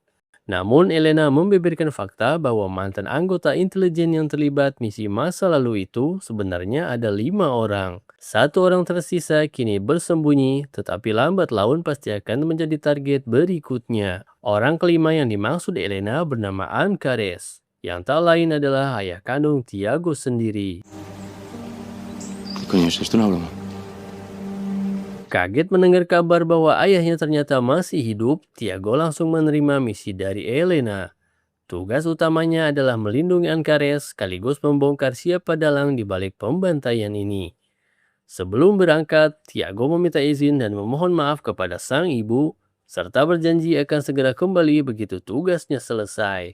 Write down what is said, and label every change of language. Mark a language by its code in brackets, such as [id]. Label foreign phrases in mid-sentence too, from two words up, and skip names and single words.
[id] Namun Elena membeberkan fakta bahwa mantan anggota intelijen yang terlibat misi masa lalu itu sebenarnya ada 5 orang. 1 orang tersisa kini bersembunyi, tetapi lambat laun pasti akan menjadi target berikutnya. Orang kelima yang dimaksud Elena bernama Ancares, yang tak lain adalah ayah kandung Tiago sendiri. [es] ¿Qué coño es esto? Una broma. [id] Kaget mendengar kabar bahwa ayahnya ternyata masih hidup, Tiago langsung menerima misi dari Elena. Tugas utamanya adalah melindungi Ancares sekaligus membongkar siapa dalang di balik pembantaian ini. Sebelum berangkat, Tiago meminta izin dan memohon maaf kepada sang ibu, serta berjanji akan segera kembali begitu tugasnya selesai.